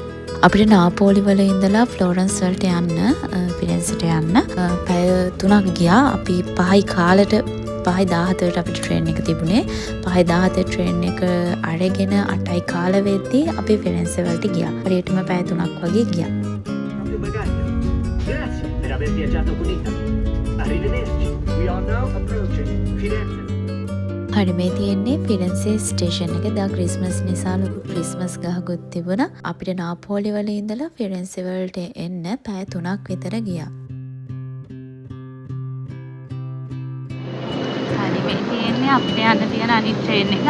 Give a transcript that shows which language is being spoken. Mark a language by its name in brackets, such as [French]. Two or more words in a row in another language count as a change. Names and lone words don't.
[Sinhala] අපිට නාපෝලි වල ඉඳලා ෆ්ලෝරන්ස් වලට යන්න ෆිරෙන්සේට යන්න පැය 3ක් ගියා. අපි 5යි කාලට 5:14ට අපිට ට්‍රේන් එක තිබුණේ. 5:17 ට්‍රේන් එක අරගෙන 8යි කාල වෙද්දී අපි ෆිරෙන්සේ වලට ගියා. හරියටම පැය 3ක් වගේ ගියා. [Italian] Grazie per aver viaggiato con Italy. Arrivederci. [English] We are now approaching Firenze. [Sinhala] හරි, මේ තියෙන්නේ ෆිරෙන්සේ ස්ටේෂන් එක. දා ක්‍රිස්මස් නිසා ලොකු ක්‍රිස්මස් ගහකුත් තිබුණා. අපිට නාපෝලි වල ඉඳලා ෆිරෙන්සේ වලට එන්න පැය 3ක් විතර ගියා. අපිට යන්න තියෙන අනිත් ට්‍රේන් එක.